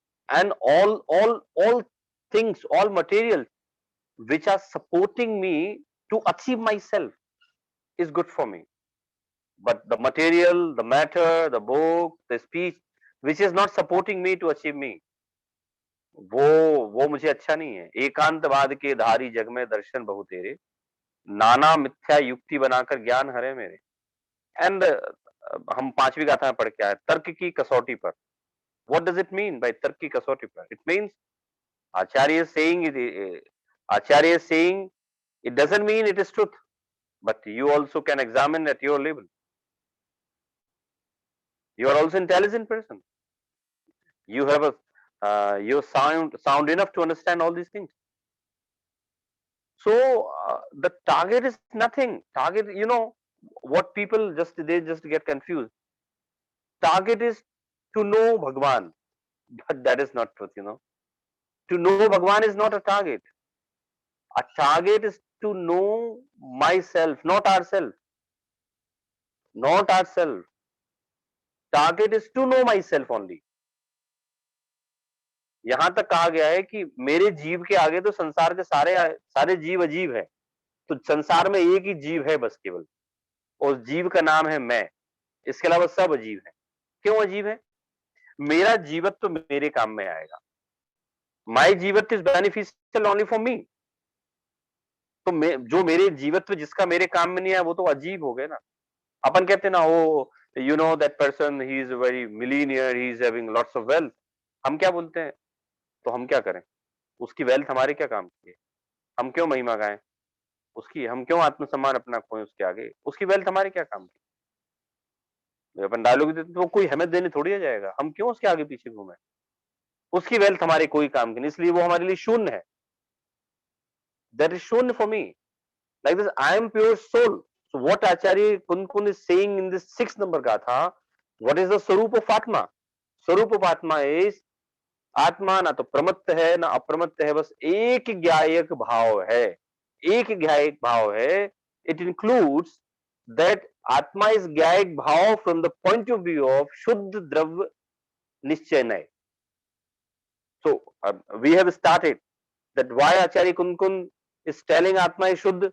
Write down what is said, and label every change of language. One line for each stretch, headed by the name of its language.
English: And all things, all materials which are supporting me to achieve myself is good for me. But the material, the matter, the book, the speech which is not supporting me to achieve me,
Hindi: वो मुझे अच्छा नहीं है। एकांतवाद के धारी जग में दर्शन बहु तेरे, नाना मिथ्या युक्ति बनाकर ज्ञान हरे मेरे। एंड हम पांचवी गाथा में पढ़ के आए, तर्क की कसौटी पर।
English: What does it mean by
Hindi: तर्क की कसौटी पर?
English: It means Acharya is saying Acharya is saying it doesn't mean it is truth, but you also can examine at your level. You are also intelligent person. You have you're sound enough to understand all these things. So the target is nothing. Target, what people they just get confused. Target is to know Bhagwan, but that is not truth. To know Bhagwan is not a target. A target is to know myself, not ourselves. Not ourselves. Target is to know myself only.
Hindi: यहां तक कहा गया है कि मेरे जीव के आगे तो संसार के सारे जीव अजीब है। तो संसार में एक ही जीव है बस केवल, और जीव का नाम है मैं। इसके अलावा सब अजीब है। क्यों अजीब है? मेरा जीवत्व तो मेरे काम में आएगा। माई जीवत्व is beneficial only for मी। तो जो मेरे जीवत्व जिसका मेरे काम में नहीं आया वो तो अजीब हो गए ना। अपन कहते ना,
English: Oh that person he is very millionaire, he is having lots of wealth.
Hindi: हम क्या बोलते हैं? तो हम क्या करें? उसकी वेल्थ हमारे क्या काम की है? हम क्यों महिमा गाएं उसकी? हम क्यों आत्मसम्मान अपना खोएं उसके आगे? उसकी वेल्थ हमारे क्या काम की? अपन डायलॉग देते तो कोई हमें देने थोड़ी आ जाएगा। हम क्यों उसके आगे पीछे घूमें? उसकी वेल्थ हमारे कोई काम की नहीं, इसलिए वो हमारे लिए शून्य है।
English: That is शून्य for me. Like this, I am pure soul. So what Acharya Kunkun is saying in this 6th number Gatha, what is the Swarup of Atma? Swarup of Atma is,
Hindi: आत्मा ना तो प्रमत्त है ना अप्रमत्त है, बस एक ज्ञायक भाव है। एक ज्ञायक भाव है।
English: It includes that आत्मा is ज्ञायक भाव from the point of view of शुद्ध द्रव्य निश्चय। So we have started that why Acharya Kunkun is telling Atma is Shuddha.